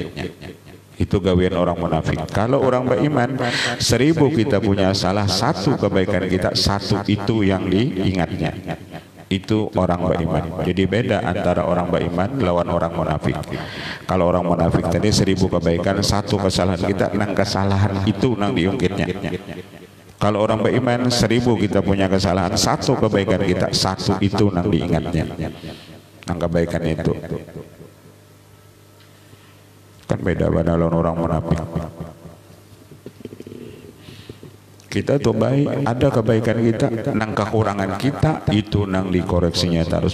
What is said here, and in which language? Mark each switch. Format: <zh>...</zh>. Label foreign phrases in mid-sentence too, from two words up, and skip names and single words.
<id>Itu gawean orang munafik. Kalau orang beriman, 1000 kita punya salah, 1 kebaikan kita, 1 itu yang diingatnya. itu orang beriman. Jadi beda antara orang beriman lawan orang munafik. Kalau orang munafik tadi 1000 kebaikan, 1 kesalahan kita, nang kesalahan itu nang diungkitnya. Kalau orang beriman 1000 kita punya kesalahan, 1 kebaikan kita, 1 itu nang diingatnya, nang kebaikan itu. Kan beda lawan orang munafik. Kita tuh baik, ada kebaikan kita, nang kekurangan kita itu nang dikoreksinya terus.</id>